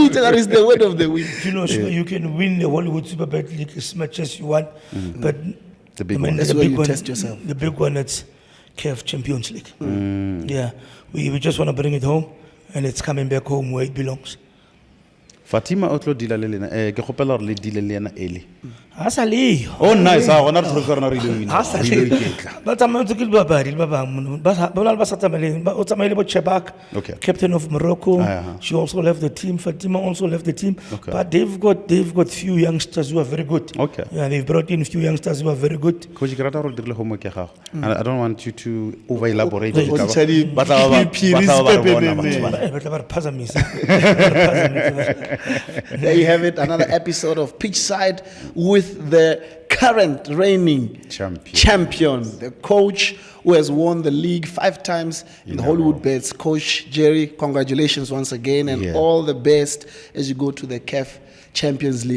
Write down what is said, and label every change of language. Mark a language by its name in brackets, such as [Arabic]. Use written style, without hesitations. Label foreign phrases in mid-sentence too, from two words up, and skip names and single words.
[English] on, that is the word of the week. You know, Sugar, you can win the Hollywood Super Bet League as much as you want, but The big I mean, one. That's the where big you one, test yourself. The big one, it's CAF Champions League. Yeah, we just want to bring it home, and it's coming back home where it belongs. [Tswana] Fatima o tlo dila le lena ke gopela gore le dile le yena early. Asale. [English] Oh nice, [Tswana] gona re tsona re ile win. Ba tsamaya ntse ke le babadi le ba bang ba na le ba sa tsamaeleng o tsamaile bo Chebak, [English] Okay. captain of Morocco. Uh-huh. She also left the team. Fatima also left the team. Okay. But they've got few youngsters who are very good. Okay. Yeah, they've brought in few youngsters who are very good. [Tswana] Coach ke rata gore dirile homework ya gago. [English] And I don't want you to over elaborate. [Tswana] O ntshadi Phiri's pepenene. Ba tla ba re phazamisa. Ba re phazamisa. [English] There you have it, another episode of Pitchside with the current reigning champion, the coach who has won the league 5 times in the Hollywood Bets. Coach Jerry, congratulations once again, and all the best as you go to the CAF Champions League.